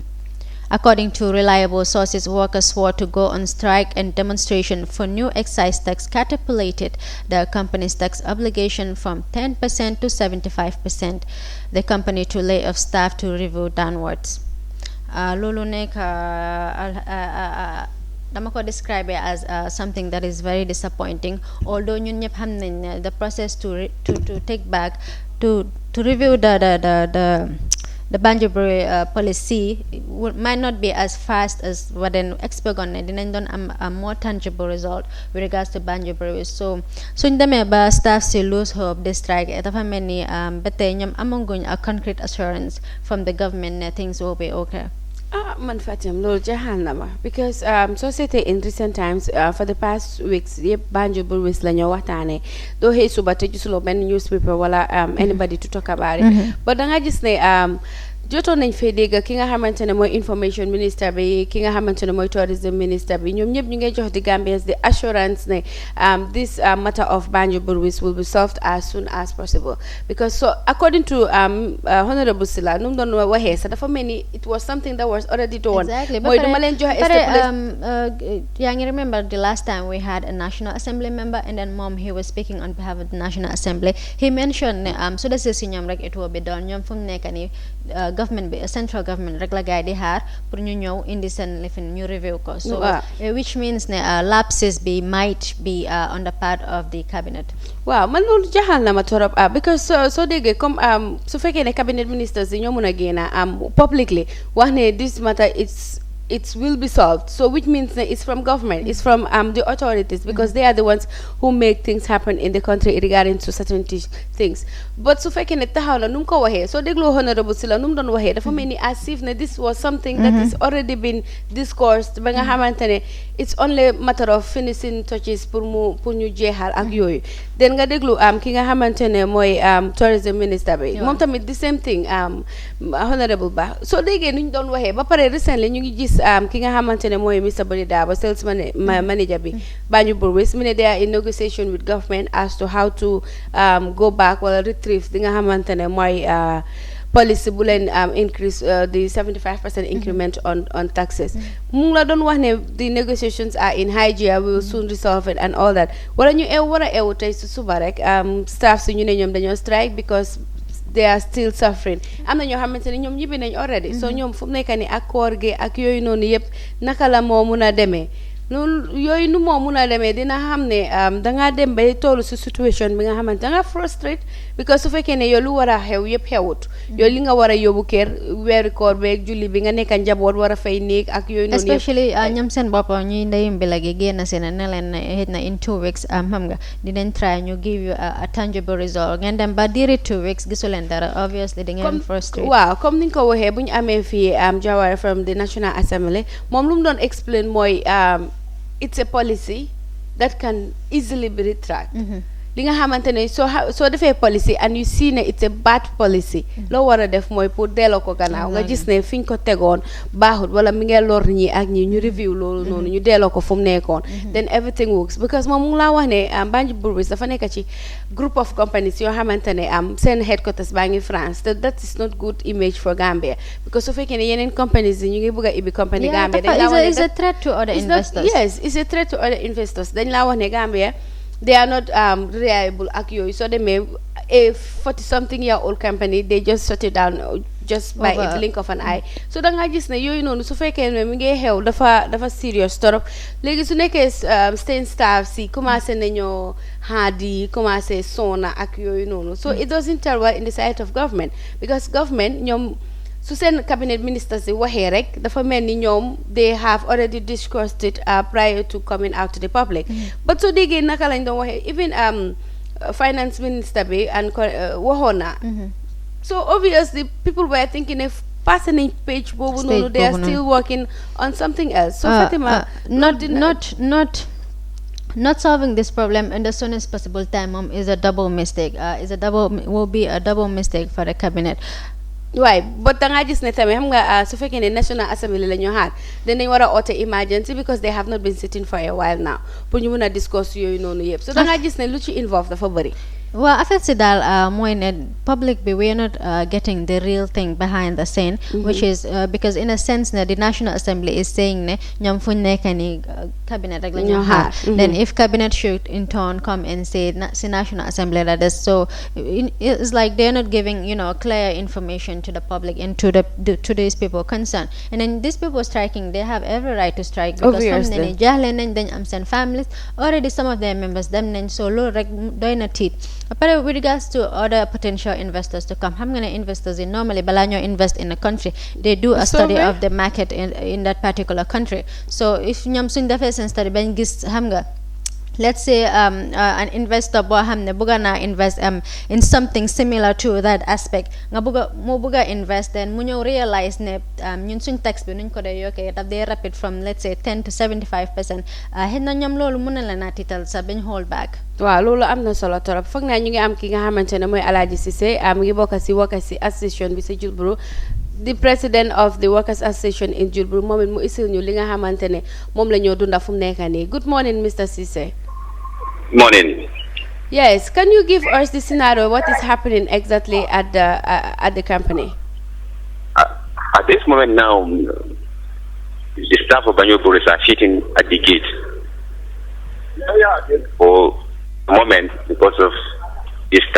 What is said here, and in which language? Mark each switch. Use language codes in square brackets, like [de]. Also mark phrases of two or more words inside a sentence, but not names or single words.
[en] According to reliable sources, workers swore to go on strike and demonstration for new excise tax catapulted the company's tax obligation from 10% to 75%. The company to lay off staff to review downwards. [wo] Lulu nekk dama ko [en] describe as something that is very disappointing. Although [wo] ñun ñëpp xam nañ [en] the process to take back to review the Banjul Brewery policy might not be as fast as what an expect [wo] on dinañ doon am [en] a more tangible result with regards to Banjul Brewery. [wo] So suñ demee ba staff si [en] lose hope [wo] de strike dafa mel ni ba tey ñoom amaguñ [en] a concrete assurance from the government [wo] ne [en] things will be okay. [wo] Man Fatim loolu jaaxal na ma [en] because society in recent times for the past weeks [wo] yëpp Banjul Breweries la ñoo waxtaanee doo xëy suba te gisuloo benn newspaper wala [en] anybody to talk about it [wo] but da nga gis ne jotoon nañ fee dégg ki nga xamante ne mooy [en] information minister [wo] bi ki nga xamante ne mooy [en] tourism minister [wo] bi ñoom ñëpp ñu ngi jox di Gambians [en] the assurance [wo] ne [en] this matter of Banjul Breweries will be solved as soon as possible because so according to [wo] Honorable Silla nu mu doon waxee sax dafa mel ni [en] it was something that was already done. Exactly. [wo] mooy duma leen joxe yaa ngi [en] remember the last time we had a National Assembly member and then he was speaking on behalf of the National Assembly. He mentioned [wo] ne su desee si ñoom rek [en] it will be done [wo] ñoom fu mu nekk ni government bi [en] central government [wo] rek la gaay di xaar pour ñu ñëw indi seen lifin ñu review ko [en] so which means [wo] ne lapses bi [en] might be on the part of the cabinet. [wo] waaw man loolu jaxal na ma torop because soo déggee comme su fekkee ne [en] cabinet ministers [wo] yi ñoo mun a génna publicly wax ne [en] this matter it will be solved. So which means that it's from government, it's from the authorities because they are the ones who make things happen in the country regarding to certain things. [wo] But su fekkee ne taxaw na nu mu ko waxee soo dégloo Honorable Silla nu mu doon waxee dafa mel ni [en] as if [wo] ne [en] this was something that is already been discussed [wo] ba nga xamante ne [en] it's only matter of finishing touches [wo] pour ñu jeexal ak yooyu. Den nga déglu ki nga xamante ne mooy [en] tourism minister [wo] bi moom tamit [en] the same thing [wo] Honorable Bah soo déggee nu ñu doon waxee ba pare recently ñu ngi gis ki nga xamante ne mooy Mr Body Dabo [en] sales manager [wo] bi Banjul Breweries mu ne [en] they are in negotiation with government as to how to go back [wo] wala retrieve di nga xamante ne mooy [en] policy [wo] bu leen [en] increase the 75% increment on taxes [wo] mu ngi la doon wax ne [en] the negotiations are in high gear we will soon resolve it and all that [wo] wala ñu war a eewu tey su suba rek staff si ñu ne ñoom dañoo strike [en] because they are still suffering [wo] am na ñoo xamante ne ñoom ñibbi nañ already so ñoom fu mu nekk ni ak koor gi ak yooyu noonu yëpp naka la moo mun a demee loolu yooyu nu moo mun a demee dina xam ne dangaa dem ba toolu si situation bi nga xamante danga frustrate because su fekkee ne yow lu war a xew yëpp xewut yow li nga war a yóbbu kër weeri koor beeg julli bi nga nekk njaboot war a fay néeg ak yooyu noonu especially ñoom seen bopp ñuy ndeyum bi la gi génn si ne leen xëy na [en] in 2 weeks [wo] xam nga dinañ try ñu [en] give you a tangible result [wo] ngeen dem ba diiri 2 weeks gisu leen dara obviously da ngeen frustrate waaw comme ni nga ko waxee bu ñu amee fii [en] Jawara from the National Assembly [wo] moom lu mu doon [en] explain mooy it's a policy that can easily be retracted. [wo] li nga xamante ne soo defee policy [en] and you see [wo] ne [en] it's a bad policy [wo] loo war a def mooy pour delloo ko gannaaw nga gis ne fi ñu ko tegoon baaxut wala mi ngee lor ñi ak ñi ñu review loolu noonu ñu delloo ko fu mu nekkoon [en] then everything works [wo] because moom mu ngi laa wax ne Banjul Breweries dafa nekk ci [en] group of companies [wo] yoo xamante ne seen headquarters baa ngi France te [en] that is not good image for Gambia [wo] because su fekkee ne yeneen companies yi ñu ngi bëgg a ibbi company Gambia dañ laa wax ne [en] it's a threat to other investors yes it's a threat to other investors [wo] dañ laa wax ne [en] Gambia they are not reliable [wo] ak yooyu soo demee [en] a 40-something year old company they just shut it down just by a blink [wo] of an eye so da nga gis ne yooyu noonu su fekkee ne mi ngi xew dafa serious torop léegi su nekkee seen staff si commencé nañoo haadi commencé sona ak yooyu noonu [en] so it doesn't tell well in the sight of government [wo] because government ñoom su seen [en] cabinet ministers [wo] yi waxee rek dafa mel ni ñoom [en] they have already discussed it prior to coming out to the public [wo] but soo déggee naka lañ doon waxee [en] even finance minister [wo] bi and waxoon na [en] so obviously people were thinking if passing page [wo] boobu noonu [en] they are still working on something else [wo] so Fatima [en] not solving this problem in the soonest possible time is a double mistake will be a double mistake for the cabinet [wo] waaye but da ngaa gis ne tamit xam nga su fekkee ne National Assembly la ñu xaar dinañ war a oote emergency [en] because they have not been sitting for a while now [wo] pour ñu mun a discuss yooyu noonu yëpp so da ngaa gis ne lu ci involve dafa bëri [en] well [wo] affaire si daal mooy ne [en] public bi we are not getting the real thing behind the scene which is because in a sense ne the National Assembly is saying [wo] ne ñoom fu ñu nekk ni cabinet rek la ñu xaar [en] then if cabinet should in turn come and say si National Assembly that is so it's like they're not giving clear information to the public and to these people concerned and then these people striking they have every right to strike because [wo] xam ne jaaxle nañ dañ am seen families already [en] some of their members [wo] dem nañ so loolu rek doy na tiit [en] but with regards to other potential investors to come [wo] xam nga ne [en] investors in normally [wo] balaa ñoo invest in a country [en] they do a study of the market in that particular country [wo] so if ñoom suñ defee seen study bañ gis xam nga [en] let's say an investor [wo] boo xam ne bëgg naa [en] invest in something similar to that aspect [wo] nga bëgg a invest then mu ñëw realize ne ñun suñ tax bi nuñ ko dee yokkee daf dee rapid from [en] let's say [wo] 10 to 75% xëy na ñoom loolu mën na la naa tiital sa bañ [en] hold back [wo] waaw loolu am na solo torop foog naa ñu ngi am ki nga xamante ne mooy Alhaji Cissé mu ngi bokk si association bi si Jilburu [en] the president of the Workers Association in Julbur [wo] moom it mu isil ñu li nga xamante ne moom la ñoo dunda fu mu nekk nii. [en] Good morning, Mr. Cissé. Morning. Yes, can you give us the scenario? What is happening exactly at the company? At this moment now, the staff of Banjul Police are sitting at the gate for a moment because of this tax.